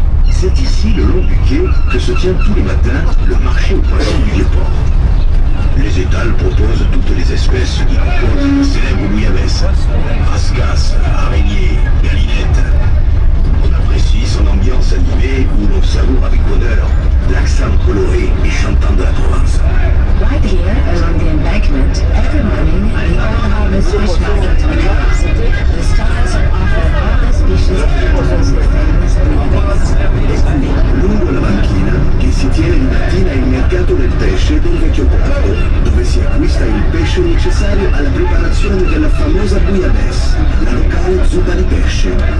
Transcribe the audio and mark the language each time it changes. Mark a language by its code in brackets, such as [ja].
[fr] C'est ici, le long du quai, que se tient tous les matins le marché aux poissons du Vieux-Port. Les étals proposent toutes les espèces qui composent le célèbre bouillabaisse. Rascasse, araignée, galinette. On apprécie son ambiance animée où l'on savoure avec bonheur l'accent coloré et chantant de la Provence. [en] Right here, along the embankment, every morning, the Old Harbour's fish market opens. The stalls are offering all the species of turtles and famous bouillabaisse. [it] Lungo la banchina che si tiene di mattina il mercato del pesce del vecchio porto, dove si acquista il pesce necessario alla preparazione della famosa bouillabaisse, la locale zuppa di pesce.